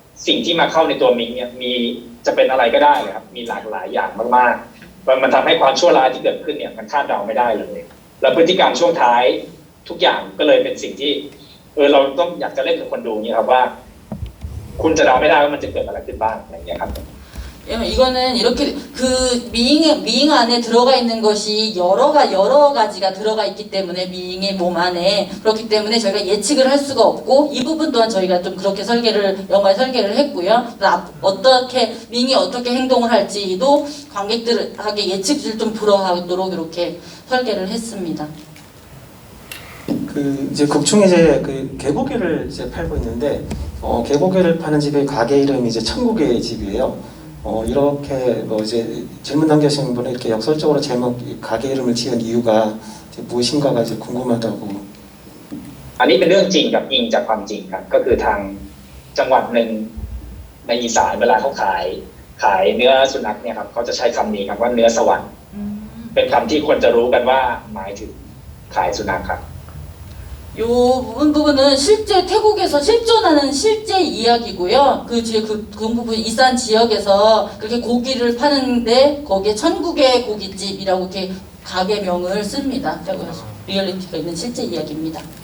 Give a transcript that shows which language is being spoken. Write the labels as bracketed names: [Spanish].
[Thai] สิ่งที่มาเข้าในตัวมิงเนี่ยมีจะเป็นอะไรก็ได้เลยครับมีหลากหลายอย่างมากๆมันทำให้ความชั่วร้ายที่เกิดขึ้นเนี่ยมันคาดเดาไม่ได้เลยแล้วพฤติกรรมช่วงท้ายทุกอย่างก็เลยเป็นสิ่งที่เราต้องอยากจะเล่นกับคนดูเนี่ยครับว่าคุณจะเดาไม่ได้ว่ามันจะเกิดอะไรขึ้นบ้างอะไรอย่างเงี้ยครับ [Korean] 이거는 이렇게 그 미잉 안에 들어가 있는 것이 여러 가지가 들어가 있기 때문에 미잉의 몸 안에 그렇기 때문에 저희가 예측을 할 수가 없고 이 부분 또한 저희가 좀 그렇게 영화에 설계를 했고요. 어떻게 미잉이 어떻게 행동을 할지도 관객들에게 예측을 좀 불허하도록 이렇게 설계를 했습니다. 그 이제 극중에 이제 그 개고기를 이제 팔고 있는데 개고기를 파는 집의 가게 이름이 이제 천국의 집이에요. 이렇게 뭐 이제 질문 남겨주신 분은 이렇게 역설적으로 제목 가게 이름을 지은 이유가 이제 무엇인가가 이제 궁금하다고. [Thai] อันนี้เป็นเรื่องจริงกับอิงจากความจริงครับก็คือทางจังหวัดหนึ่งในอีสานเวลาเขาขายเนื้อสุนัขเนี่ยครับเขาจะใช้คำนี้ครับว่าเนื้อสวรรค์เป็นคำที่คนจะรู้กันว่าหมายถึงขายสุนัขครับ [Korean] 이 부분은 실제 태국에서 실존하는 실제 이야기고요. 그 부분 이산 지역에서 그렇게 고기를 파는데 거기에 천국의 고깃집이라고 이렇게 가게명을 씁니다. 리얼리티가 있는 실제 이야기입니다.